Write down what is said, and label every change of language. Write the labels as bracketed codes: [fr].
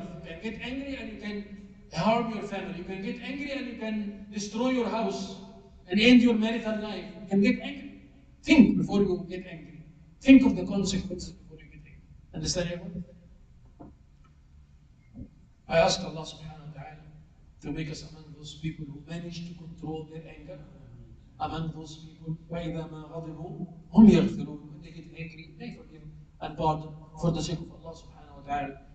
[en] You can get angry and you can harm your family. You can get angry and you can destroy your house and end your marital life. You can get angry. Think before you get angry. Think of the consequences before you get angry. Understand everyone? I ask Allah subhanahu wa ta'ala to make us among those people who manage to control their anger. Among those people, [ar] وَإِذَا مَا غَضِبُوا هُمْ يَغْفِرُونَ. [en] When they get angry, they forgive and pardon for the sake of Allah subhanahu wa ta'ala.